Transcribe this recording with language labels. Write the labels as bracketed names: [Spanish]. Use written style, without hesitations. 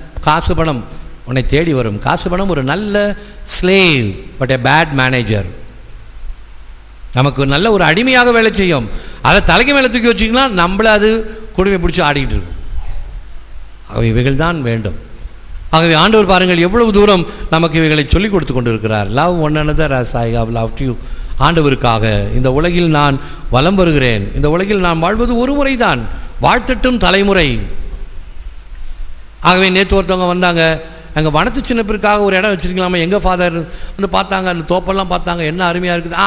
[Tamil] காசு பணம் உன்னை தேடி வரும். காசு பணம் ஒரு நல்ல [English] Slave, but a bad manager. [Tamil] நமக்கு நல்ல ஒரு அடிமையாக வேலை செய்யும். அதை தலைக்கு மேலே தூக்கி வச்சிங்கன்னா நம்மளை அது கொடுமை பிடிச்சி ஆடிக்கிட்டு இருக்கும். ஆகவே இவைகள் தான் வேண்டும். ஆகவே ஆண்டவர் பாருங்கள் எவ்வளவு தூரம் நமக்கு இவைகளை சொல்லிக் கொடுத்து கொண்டு இருக்கிறார். [English] Love one another as I have loved you. [Tamil] ஆண்டவருக்காக இந்த உலகில் நான் வலம் வருகிறேன். இந்த உலகில் நான் வாழ்வது ஒரு முறை தான், வாழ்த்தட்டும் தலைமுறை. ஆகவே நேற்று ஒருத்தவங்க வந்தாங்க, எங்கள் வனத்து சின்னப்பிற்காக ஒரு இடம் வச்சுருக்கலாமா, எங்கள் ஃபாதர் வந்து பார்த்தாங்க, அந்த தோப்பெல்லாம் பார்த்தாங்க, என்ன அருமையாக இருக்குது.